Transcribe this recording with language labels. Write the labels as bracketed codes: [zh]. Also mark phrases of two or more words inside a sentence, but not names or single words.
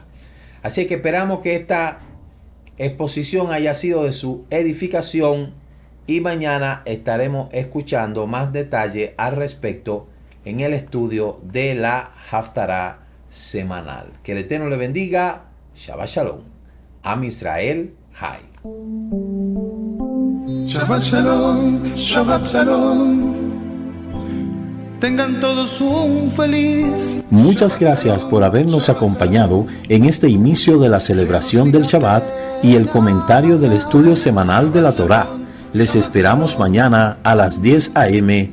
[es] Así que esperamos que esta exposición haya sido de su edificación, y mañana estaremos escuchando más detalle al respecto en el estudio de la Haftará semanal. Que el Eterno le bendiga. [he] שבת שלום עם ישראל חי. שבת שלום שבת שלום. [es] Tengan todos un feliz. Muchas gracias por habernos acompañado en este inicio de la celebración del Shabbat y el comentario del estudio semanal de la Torá. Les esperamos mañana a las 10 a.m.